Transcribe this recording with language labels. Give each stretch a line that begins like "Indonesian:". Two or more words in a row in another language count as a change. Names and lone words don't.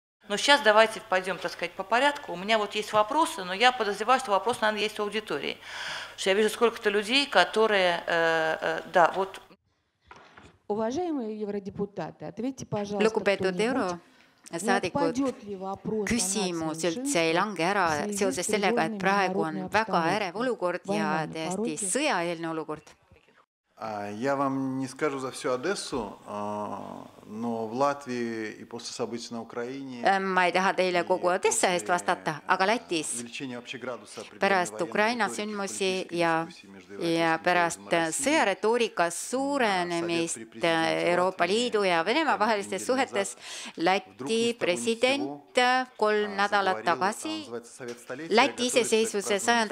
Russian: Но сейчас давайте пойдем, так сказать, по порядку. У меня вот есть вопросы, но я подозреваю, что вопрос, наверное, есть у аудитории. Потому что я вижу сколько-то людей, которые... Да, вот... Уважаемые евродепутаты, ответьте, пожалуйста,
Estonian: Lugupeetud eurosaadikud, küsimus üldse ei lange ära seoses sellega, et praegu on väga ärev olukord ja täiesti sõjaeelne olukord.
Russian: Я вам не скажу за всю Одессу, но в Латвии и после событий на Украине...
Estonian: Ma ei taha teile kogu Odessa eest vastata, aga Lätis pärast Ukraina sündmusi ja pärast sõjaretoorika suurenemist Euroopa Liidu ja Venemaa vahelistes suhetes Läti president 3 nädalat tagasi Läti iseseisvuse 100.